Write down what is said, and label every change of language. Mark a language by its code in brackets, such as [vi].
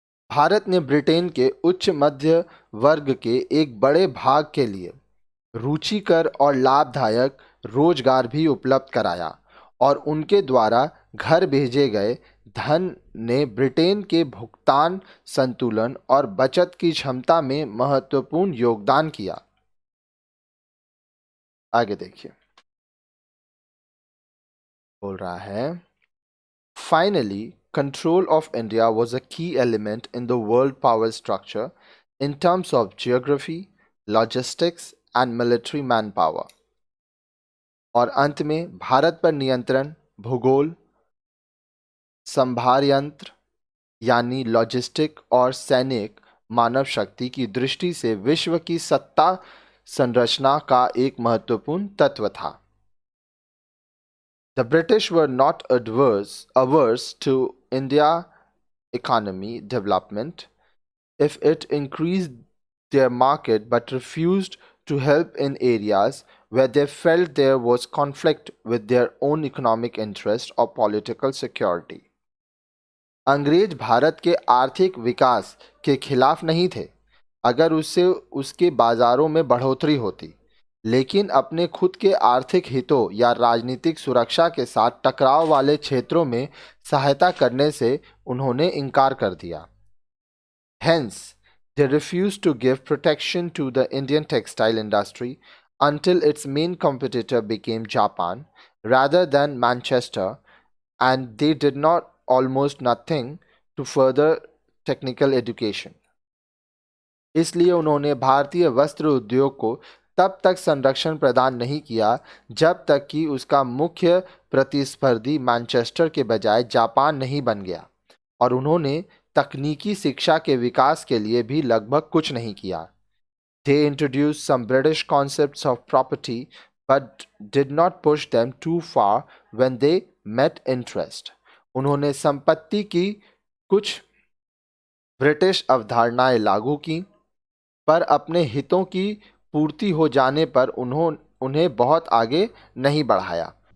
[hi] भारत ने ब्रिटेन के उच्च मध्य वर्ग के एक बड़े भाग के लिए रुचिकर और लाभदायक रोजगार भी उपलब्ध कराया और उनके द्वारा घर भेजे गए धन ने ब्रिटेन के भुगतान संतुलन और बचत की क्षमता में महत्वपूर्ण योगदान किया। आगे देखिए, बोल रहा है, [en] Finally control of India was a key element in the world power structure in terms of geography, logistics and military manpower. [hi] और अंत में भारत पर नियंत्रण भूगोल, संभार यंत्र यानी लॉजिस्टिक और सैनिक मानव शक्ति की दृष्टि से विश्व की सत्ता संरचना का एक महत्वपूर्ण तत्व था। [en] The British were not averse to India economy development if it increased their market, but refused to help in areas where they felt there was conflict with their own economic interest or political security. [hi] अंग्रेज भारत के आर्थिक विकास के खिलाफ नहीं थे अगर उससे उसके बाजारों में बढ़ोतरी होती, लेकिन अपने खुद के आर्थिक हितों या राजनीतिक सुरक्षा के साथ टकराव वाले क्षेत्रों में सहायता करने से उन्होंने इनकार कर दिया। [en] Hence, they refused to give protection to the Indian textile industry until its main competitor became Japan rather than Manchester, and they did not almost nothing to further technical education. [hi] इसलिए उन्होंने भारतीय वस्त्र उद्योग को तब तक संरक्षण प्रदान नहीं किया जब तक कि उसका मुख्य प्रतिस्पर्धी मैनचेस्टर के बजाय जापान नहीं बन गया, और उन्होंने तकनीकी शिक्षा के विकास के लिए भी लगभग कुछ नहीं किया। [en] They introduced some British concepts of property but did not push them too far when they met interest. [hi] उन्होंने संपत्ति की कुछ ब्रिटिश अवधारणाएं लागू की, पर अपने हितों की पूर्ति हो जाने पर उन्हें बहुत आगे नहीं बढ़ाया।